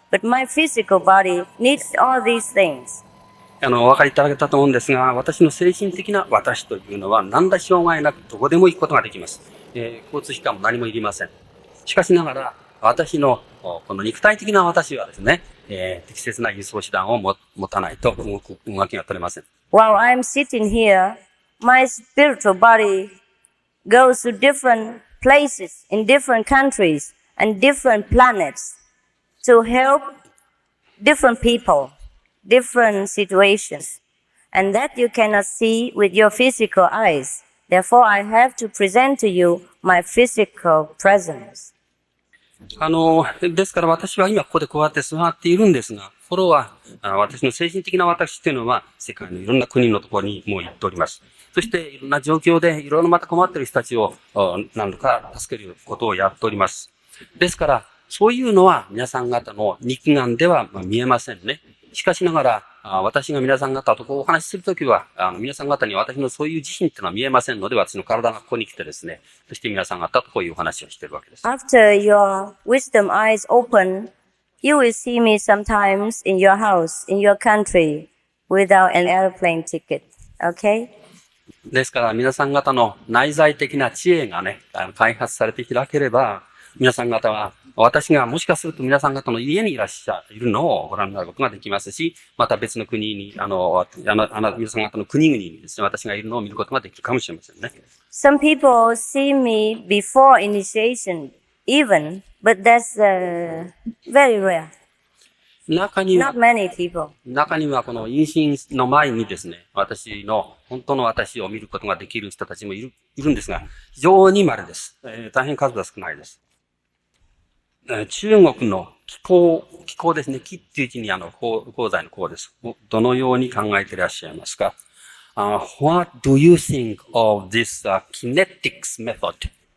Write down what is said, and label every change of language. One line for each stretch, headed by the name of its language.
English: But my physical body needs all these things.
Japanese: お分かりいただけたと思うんですが、私の精神的な私というのは何ら障害なくどこでも行くことができます。交通機関も何もいりません。しかしながら、私のこの肉体的な私はですね、適切な輸送手段を持たないと動きが取れません。
English: While I'm sitting here, my spiritual body goes to different places in different countries and different planets to help different people, different situations, and that you cannot see with your physical eyes. Therefore, I have to present to you my physical presence.
Japanese: ですから私は今ここでこうやって座っているんですが、これは私の精神的な私というのは世界のいろんな国のところにもう行っております。そしていろんな状況でいろいろまた困っている人たちを何度か助けることをやっております。ですから、そういうのは皆さん方の肉眼では見えませんね。しかしながら、私が皆さん方とこうお話しするときは、皆さん方に私のそういう自身っていうのは見えませんので、私の体がここに来てですね、そして皆さん方とこういうお話をしているわけです。
English: After your wisdom eyes open, you will see me sometimes in your house, in your country, without an airplane ticket. Okay?
Japanese: ですから皆さん方の内在的な知恵がね、開発されて開ければ、皆さん方は、私がもしかすると皆さん方の家にいらっしゃるのをご覧になることができますし、また別の国に、皆さん方の国々にですね、私がいるのを見ることができるかもしれませんね。
English: Some people see me before initiation, even, but that's very rare.
Japanese: 中には
English: Not many people.
Japanese: 中にはこの妊娠の前にですね、私の本当の私を見ることができる人たちもいるんですが、非常に稀です。大変数が少ないです。中国の気候ですね。気っていう字に功罪の功です。どのように考えていらっしゃいますか？
English: What do you think of this kinetics method?